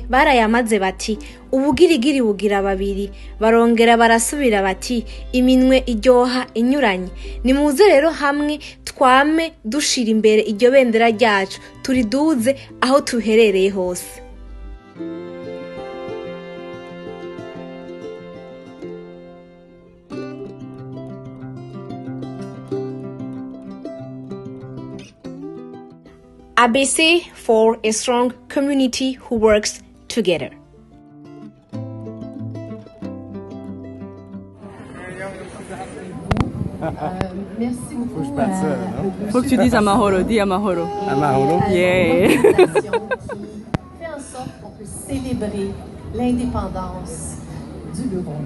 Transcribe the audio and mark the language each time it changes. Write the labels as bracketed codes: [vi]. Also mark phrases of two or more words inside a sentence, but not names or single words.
[rn] barayamaze bati ubugirigiri bugira babiri barongera barasubira bati iminwe iryoha inyuranye nimuze rero hamwe twame dushira imbere iryo bendera ryacu turiduze aho tuherereye hose. [en] ABC for a strong community who works together. [fr] Merci beaucoup. Faut que je parte ça, non? Faut que tu dises Amahoro, dis Amahoro. Amahoro? Yeah. Qui fait en sorte qu'on peut célébrer l'indépendance du Burundi.